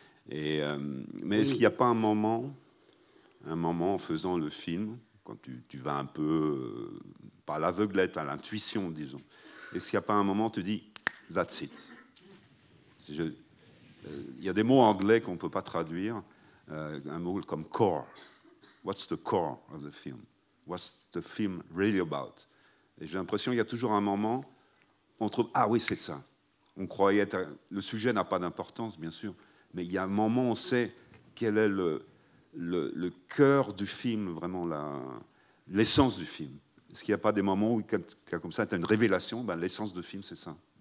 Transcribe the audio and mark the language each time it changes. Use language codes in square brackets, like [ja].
[fr] Mais est-ce qu'il n'y a pas un moment en faisant le film, quand tu vas un peu, pas à l'aveuglette, à l'intuition, disons, est-ce qu'il n'y a pas un moment où tu dis « [en] that's it ». [fr] Il y a des mots anglais qu'on ne peut pas traduire, un mot comme « core ». [en] What's the core of the film? What's the film really about? [fr] Et j'ai l'impression qu'il y a toujours un moment où on trouve « ah oui, c'est ça ». On croyait être... Le sujet n'a pas d'importance, bien sûr, mais il y a un moment où on sait quel est le cœur du film, vraiment l'essence du film. Est-ce qu'il n'y a pas des moments où, comme ça, tu as une révélation, l'essence du film, c'est ça?